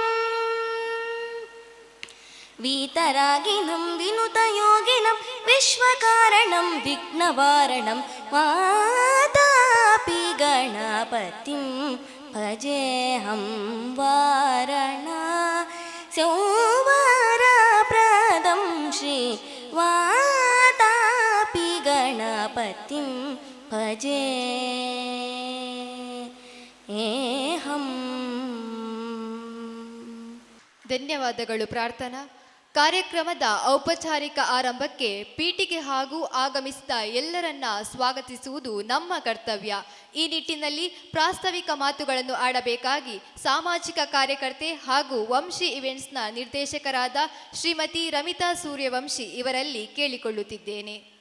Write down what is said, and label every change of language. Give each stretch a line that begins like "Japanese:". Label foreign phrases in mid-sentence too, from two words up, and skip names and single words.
Sanskrit: ವೀತರಾಗಿಣಂ ವಿನುತಯೋಗಿನಂ ವಿಶ್ವಕಾರಣಂ ವಿಘ್ನವಾರಣಂ ವಾತಾಪಿ ಗಣಪತಿಂ ಭಜೇಹಂ ವಾರಣಾ ಸಂವರಪ್ರದಂ ಶ್ರೀ ವಾತಾಪಿ ಗಣಪತಿಂ ಭಜೆ ಏಹಂ.
Kannada: ಧನ್ಯವಾದಗಳು ಪ್ರಾರ್ಥನಾ. ಕಾರ್ಯಕ್ರಮದ ಔಪಚಾರಿಕ ಆರಂಭಕ್ಕೆ ಪೀಠಿಗೆ ಹಾಗೂ ಆಗಮಿಸಿದ ಎಲ್ಲರನ್ನ ಸ್ವಾಗತಿಸುವುದು ನಮ್ಮ ಕರ್ತವ್ಯ. ಈ ನಿಟ್ಟಿನಲ್ಲಿ ಪ್ರಾಸ್ತಾವಿಕ ಮಾತುಗಳನ್ನು ಆಡಬೇಕಾಗಿ ಸಾಮಾಜಿಕ ಕಾರ್ಯಕರ್ತೆ ಹಾಗೂ ವಂಶಿ ಇವೆಂಟ್ಸ್ನ ನಿರ್ದೇಶಕರಾದ ಶ್ರೀಮತಿ ರಮಿತಾ ಸೂರ್ಯವಂಶಿ ಇವರಲ್ಲಿ ಕೇಳಿಕೊಳ್ಳುತ್ತಿದ್ದೇನೆ.